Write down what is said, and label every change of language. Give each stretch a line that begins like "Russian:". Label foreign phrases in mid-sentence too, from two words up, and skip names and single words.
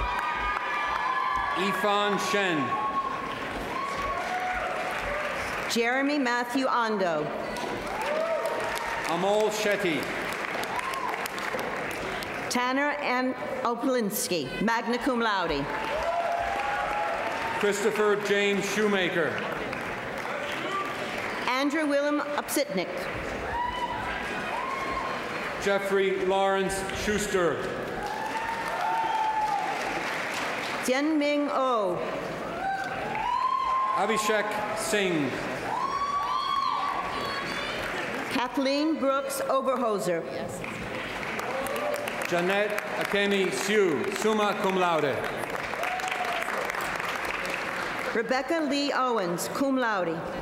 English: Ifan Shen. Jeremy Matthew Ondo. Amol Shetty. Tanner N. Oplinsky,
Latin: magna cum laude.
English: Christopher James Shoemaker. Andrew Willem Upsitnik. Jeffrey Lawrence Schuster. Tien Ming Oh. Abhishek Singh. Kathleen Brooks Oberhoser. Jeanette Akemi Siu,
Latin: summa cum laude.
English: Rebecca Lee Owens,
Latin: cum laude.